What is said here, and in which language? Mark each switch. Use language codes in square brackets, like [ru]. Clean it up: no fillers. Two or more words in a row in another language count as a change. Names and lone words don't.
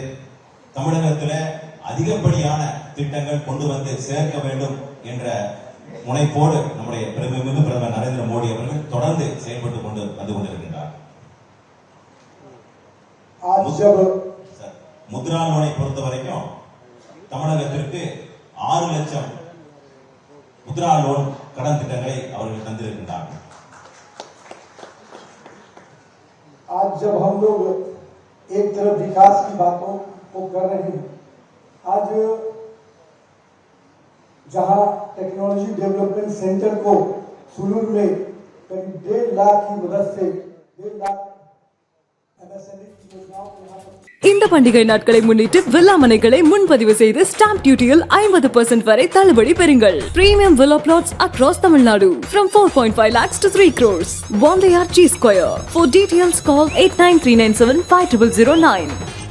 [ta] தமிழகத்தில் அதிகப்படியான திட்டங்கள் கொண்டு வந்து சேர்க்க வேண்டும் என்ற முனைப்போடு நம்முடைய பெருமைமிகு பிரதமர் நரேந்திர மோடி அவர்கள் தொடர்ந்து செயல்பட்டு கொண்டு வந்து கொண்டிருக்கின்றார். முத்ரா லோனை பொறுத்த வரைக்கும் தமிழகத்திற்கு 6 லட்சம் முத்ரா லோன் கடன் திட்டங்களை அவர்கள் தந்திருக்கின்றார்கள். [hi] आज जब हम लोग एक तरफ विकास की बातों को कर रहे हैं, आज जहां [en] technology development centre [hi] को सुलूर में करीब 1.5 लाख की मदद से 1.5 लाख MSME की योजनाओं को यहाँ पर [ta] இந்த பண்டிகை நாட்களை முன்னிட்டு வில்லா மனைகளை முன்பதிவு செய்து ஸ்டாம்ப் டியூட்டியில் 50% வரை தள்ளுபடி பெறுங்கள். [en] premium villa plots across Tamil Nadu from 4.5 lakhs to 3 crores. One layer G Square. For details call 8939750009.